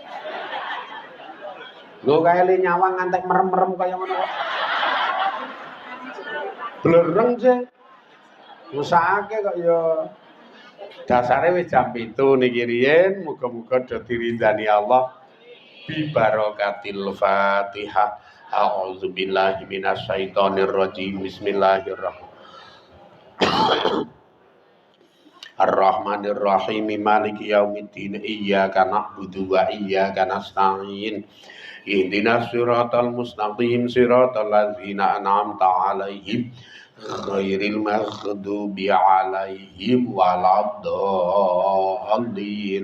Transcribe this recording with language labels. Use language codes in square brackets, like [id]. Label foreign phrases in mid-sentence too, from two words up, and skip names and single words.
[jv] Lho kae li nyawang ngantek merem-merem kaya ngono kok. Blereng sih. Mesake kok ya dasare wis jam 7 niki riyen muga-muga dadi ridani Allah [ar] ببركة الفاتحة. أعوذ بالله من الشيطان الرجيم. بسم الله الرحمن الرحيم. الرحمن الرحيم. مالك يوم الدين. إياك نعبد وإياك نستعين. اهدنا الصراط المستقيم. صراط الذين أنعمت عليهم غير المغضوب عليهم ولا الضالين.